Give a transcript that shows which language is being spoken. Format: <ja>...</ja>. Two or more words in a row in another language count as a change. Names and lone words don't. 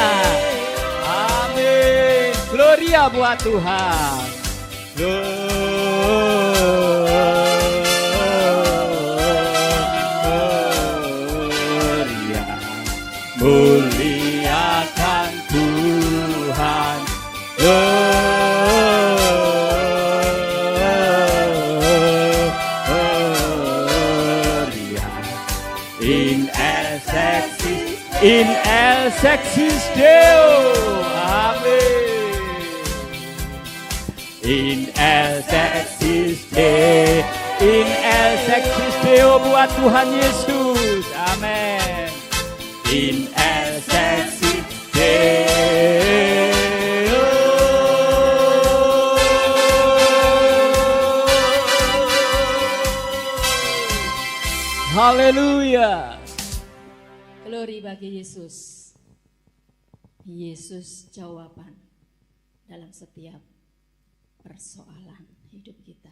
<id>Amin. Gloria buat Tuhan. Gloria. Muliakan Tuhan. Gloria.</id> <la>In excelsis Deo. Amin. In excelsis Deo. In excelsis Deo</la> <id>buat Tuhan Yesus. Amin.</id> <la>In excelsis Deo.</la> <id>Haleluya. Glory bagi Yesus. Yesus jawaban dalam setiap persoalan hidup kita.</id>